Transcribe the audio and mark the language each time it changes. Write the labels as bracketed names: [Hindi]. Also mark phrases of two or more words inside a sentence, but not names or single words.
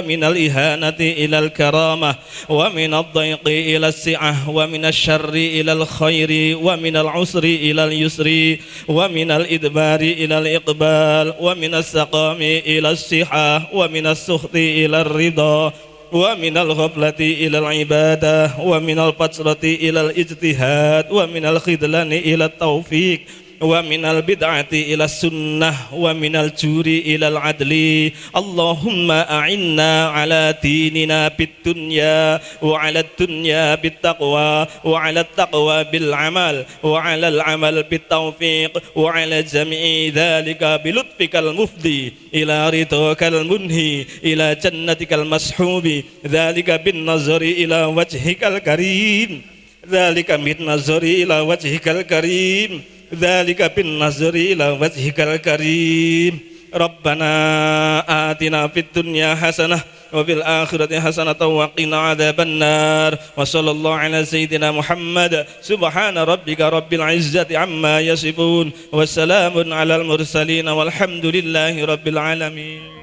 [Arabic] من الإهانة إلى الكرامة ومن الضيق إلى السعة ومن الشر إلى الخير ومن العسر إلى اليسر ومن الإدبار إلى الإقبال ومن السقم إلى الصحة ومن السخط إلى الرضا ومن الغفلة إلى العبادة ومن الفترة إلى الاجتهاد ومن الخذلان إلى التوفيق ومن البدعة إلى السنة ومن الجور إلى العدل. اللهم أعنا على ديننا بالدنيا وعلى الدنيا بالتقوى وعلى التقوى بالعمل وعلى العمل بالتوفيق وعلى جميع ذلك بلطفك المفضي إلى رضاك المنهي إلى جنتك المصحوب ذلك بالنظر إلى وجهك الكريم ذلك بالنظر إلى وجهك الكريم ذلك بالنظر إلى وجهك الكريم. ربنا آتنا في الدنيا حسنة وفي الآخرة حسنة وقنا عذاب النار. وصلى الله على سيدنا محمد سبحان ربك رب العزة عما يصفون وسلام على المرسلين والحمد لله رب العالمين.